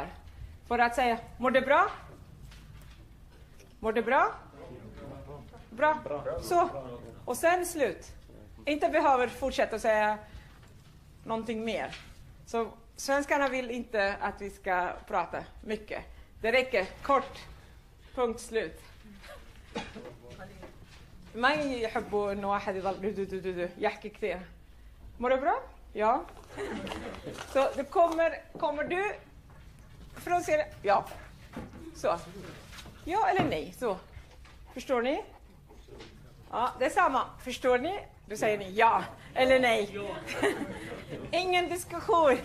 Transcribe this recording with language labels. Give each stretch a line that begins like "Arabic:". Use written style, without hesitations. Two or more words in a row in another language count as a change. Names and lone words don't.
Swedish: För att säga, mår det bra? Mår det bra? Bra. Så. Och sen slut. Inte behöver fortsätta säga någonting mer. Så svenskarna vill inte att vi ska prata mycket. Det räcker kort. Punkt slut.
Arabic: ما يحبوا إنه واحد يضل يحكي كثير.
Swedish: Mår du bra? Ja. Så det kommer du från Syrien? Ja. Så. Ja eller nej? Så. Förstår ni? Ja, det är samma. Förstår ni? Då säger ni ja eller nej. Ingen diskussion.